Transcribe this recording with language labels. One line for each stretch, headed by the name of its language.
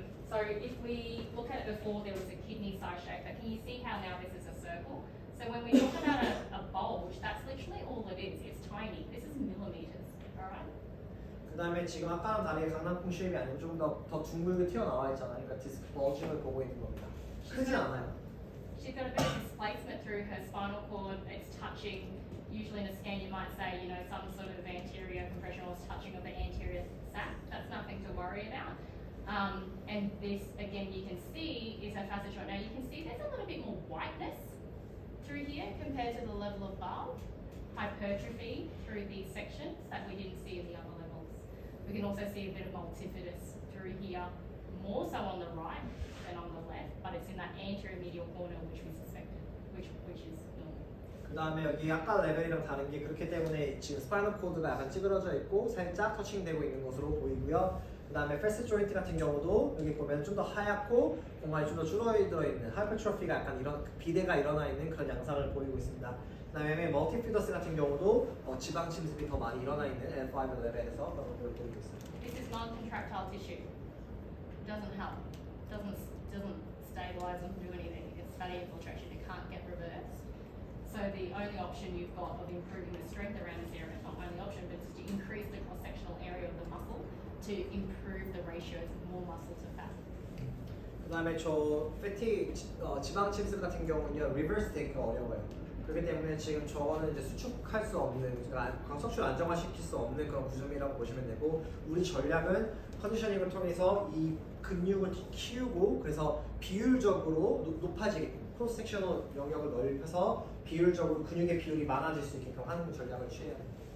English: So if we look at it before, there was a kidney size shape, but can you see how now this is a circle? So when we talk about a bulge, that's literally all it is. It's tiny. This is millimeters. All right.
Korean: 그 다음에 지금 아까랑 다르게 강낭콩 쉐입이 아니고 좀 더 둥글게 튀어나와 있잖아요. 그러니까 디스크 벌징을 보고 있는 겁니다. 크진 않아요.
English: She's got a bit of displacement through her spinal cord. It's touching. Usually in a scan, you might say, some sort of anterior compression or touching of the anterior sac. That's nothing to worry about. And this, again, you can see is her facet joint. Now you can see there's a little bit more whiteness through here compared to the level of bulge. Hypertrophy through these sections that we didn't see in the other levels. We can also see a bit of multifidus through here, more so on the right than on the left, but it's in that anterior medial corner which we suspected, which is normal.
Korean: 그 다음에 여기 아까 레벨이랑 다른 게 그렇기 때문에 지금 스파이널 코드가 약간 찌그러져 있고 살짝 터칭되고 있는 것으로 보이고요. 그 다음에 패스 조인트 같은 경우도 여기 보면 좀 더 하얗고 공간이 좀 더 줄어들어 있는 하이퍼트로피가 약간 이런 비대가 일어나 있는 그런 양상을 보이고 있습니다. 그 다음에 멀티피더스 같은 경우도 지방 침습이 더 많이 일어나 있는 L5 레벨에서 그런 것들을 보이고 있습니다.
English: This is non-contractile tissue. Doesn't help. Doesn't stabilize or do anything. It's fatty infiltration. It can't get reversed. So the only option you've got of improving the strength around this area, not only option, but just to increase the cross-sectional area of the muscle to improve the ratios of more muscle to fat.
Korean: 그 다음에 저 패티 지방 침습 같은 경우는요 리버스 되기가 어려워요. 그렇기 때문에 지금 저거는 이제 수축할 수 없는, 그러니까 척추를 안정화시킬 수 없는 그런 구조물이라고 보시면 되고, 우리 전략은 컨디셔닝을 통해서 이 근육을 더 키우고 그래서 비율적으로 높아지게 크로스 섹셔널 영역을 넓혀서 비율적으로 근육의 비율이 많아질 수 있게끔 하는 전략을 취해야 합니다.